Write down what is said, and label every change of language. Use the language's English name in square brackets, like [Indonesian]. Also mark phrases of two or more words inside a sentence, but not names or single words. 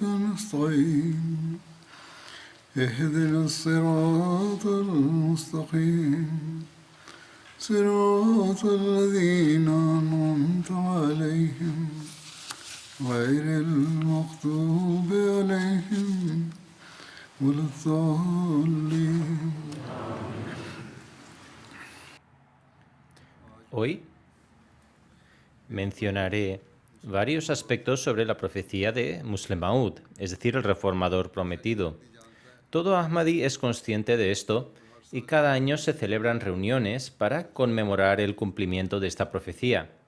[Arabic] نستعين اهدنا الصراط المستقيم صراط الذين أنعمت عليهم غير المغضوب عليهم ولا الضالين. [Spanish] Hoy mencionaré varios aspectos sobre la profecía de Musleh Maud, es decir, el reformador prometido. Todo Ahmadi es consciente de esto y cada año se celebran reuniones para conmemorar el cumplimiento de esta profecía.